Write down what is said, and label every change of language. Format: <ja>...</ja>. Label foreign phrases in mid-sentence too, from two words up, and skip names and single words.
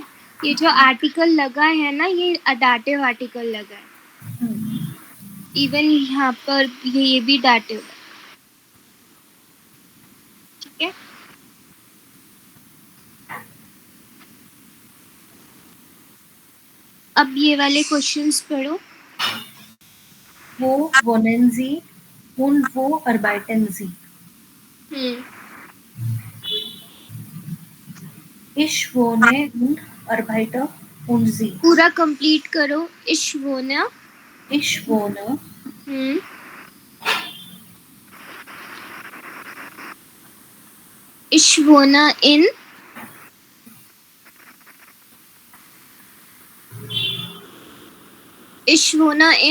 <hi>ये जो आर्टिकल लगा है ना, ये अडाटिव आर्टिकल लगा है। इवन यहाँ पर ये भी डाटिव है, ठीक है। अब ये वाले क्वेश्चंस पढ़ो।</hi> <de>Wo wohnen Sie und wo arbeiten Sie? Ich wohne und arbeite und Sie.</de> <hi>पूरा कंप्लीट करो.</hi> <de>Ich wohne. Ich wohne Ich wohne in. Ich wohne</de>